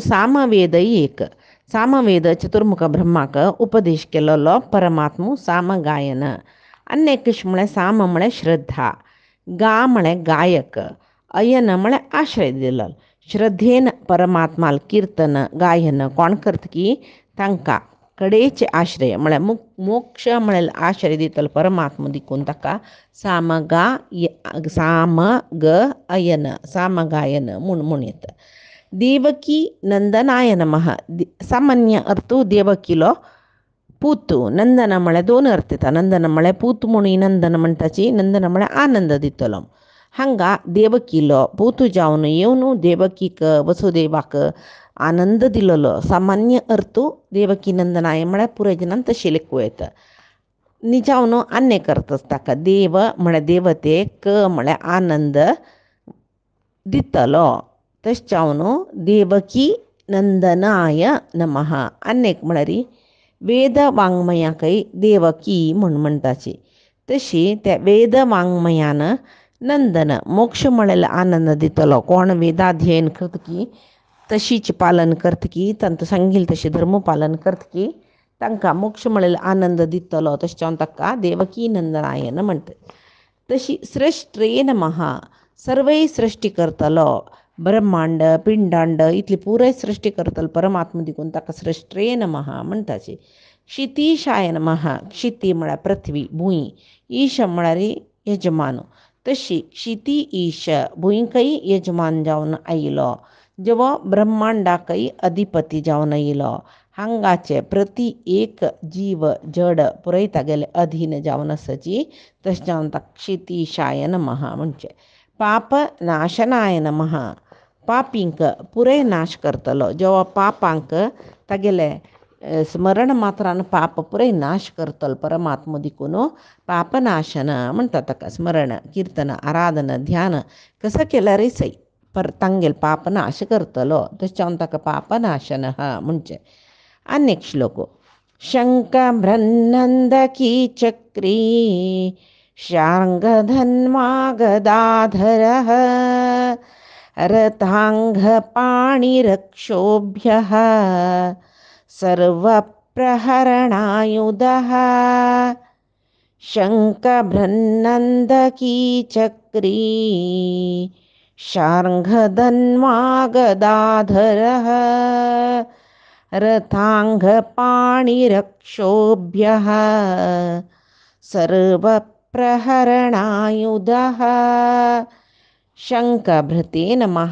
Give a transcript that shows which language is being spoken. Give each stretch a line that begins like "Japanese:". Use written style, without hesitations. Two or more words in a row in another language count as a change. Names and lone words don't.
Konkani: सामवेद एक सामवेद चतुर्मुख ब्रह्माक उपदेश केलेलो परमात्मो साम गायन अन्यकेश म्हळ्यार साम म्हळ्यार श्रद्धा गा म्हळ्यार गायक अयन म्हळ्यार आश्रय दिलो श्रद्धेन परमात्माल कीर्तन गायन कोण करता की तांकां कडेचे आश्रय म्हळ्यार मोक्ष म्हळ्यार आश्रय दितलो परमात्मा देखून ताका साम ग अयन साम गायन म्हूण येता
Sanskrit: देवकी नंदनाय नमः
Konkani: सामान्य अर्थू देवकीलो पूत नंदन म्हळ्यार दोन अर्थ येता नंदन म्हळ्यार पूत म्हणून नंदन म्हणटाची नंदन म्हळ्यार आनंद दितलो हांगा देवकीलो पूत जावन येवन देवकीक वसुदेवाक आनंद दिलोलो सामान्य अर्थू
Sanskrit: देवकी नंदनाय
Konkani: म्हळ्यार पुराय जनान तशें लेखूं येता निजावन अनेक अर्थ ताका देव म्हळ्यार देवते क म्हळ्यार आनंद दितलो तशें जावन
Sanskrit: देवकी नंदनाय नमः
Konkani: अनेक म्हळ्यार वेद वाङ्मयाकय देवकी म्हूण म्हणटाची तशी त्या वेद वाङ्मयान नंदन मोक्ष म्हळ्यार आनंद दितलो कोण वेदाध्ययन करता की तशीच पालन करता की तांकां सांगिल्लें तशें धर्म पालन करता की तांकां मोक्ष म्हळ्यार आनंद दितलो तशें जावन ताका देवकी नंदनायन म्हणटा तशी
Sanskrit: सृष्ट्रे नमः
Konkani: सर्वय सृश्टी करतलो ब्रह्मांड पिंडांड इतली पुराय सृश्टी करतलो परमात्मा देखून ताका सृष्ट्रे नमः म्हणटाची
Sanskrit: क्षितीशाय नमः
Konkani: क्षिती म्हळ्यार पृथ्वी भूंय ईश म्हळ्यार यजमान तशी क्षिती ईश भूंयकय यजमान जावन आयलो जेवो ब्रह्मांडाकय अधिपती जावन आयलो हांगाचे प्रति एक जीव जड पुराय तागेले अधीन जावन आसची तशें जावन ताका
Sanskrit: क्षितीशाय नमः
Konkani: म्हणचे
Sanskrit: पाप नाशनाय नमः
Konkani: पापींक पुराय नाश करतलो जेव्हा पापांक तागेले स्मरण मात्रान पाप पुराय नाश करतलो परमात्मा देखून पापनाशन म्हणटा ताका स्मरण कीर्तन आराधना ध्यान कसं केल्यारय सई तांगेल पाप नाश करतलो तशें जावन ताका पापनाशन म्हणचे अनेक श्लोक
Sanskrit: शंख ब्रह्नंदकी चक्री शार्ङ्गधन्वा गदाधरः रथाङ्गपाणिरक्षोभ्यः सर्वप्रहरणायुधः शङ्खबृन्नन्दकी चक्री शार्ङ्गधन्वा गदाधरः रथाङ्गपाणिरक्षोभ्यः सर्वप्रहरणायुधः शङ्खभृते नमः